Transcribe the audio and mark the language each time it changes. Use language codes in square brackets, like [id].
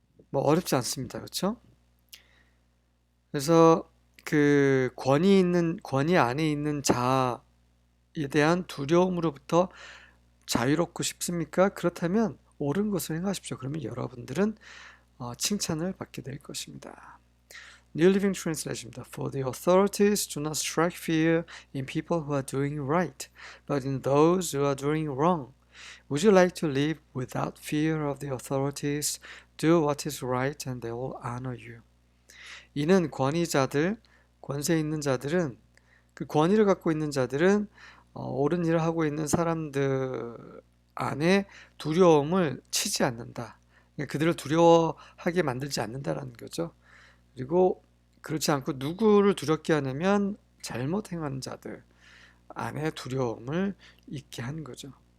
[ko] 뭐 어렵지 않습니다. 그렇죠? 그래서 그 권위 안에 있는 자에 대한 두려움으로부터 자유롭고 싶습니까? 그렇다면 옳은 것을 행하십시오. 그러면 여러분들은 칭찬을 받게 될 것입니다. [en] New Living Translation입니다. For the authorities do not strike fear in people who are doing right, but in those who are doing wrong. Would you like to live without fear of the authorities? Do what is right and they will honor you. [ko] 이는 권위자들, 권세 있는 자들은, 그 권위를 갖고 있는 자들은 옳은 일을 하고 있는 사람들 안에 두려움을 치지 않는다. 그들을 두려워하게 만들지 않는다라는 거죠. 그리고 그렇지 않고 누구를 두렵게 하냐면 잘못 행하는 자들 안에 두려움을 있게 하는 거죠.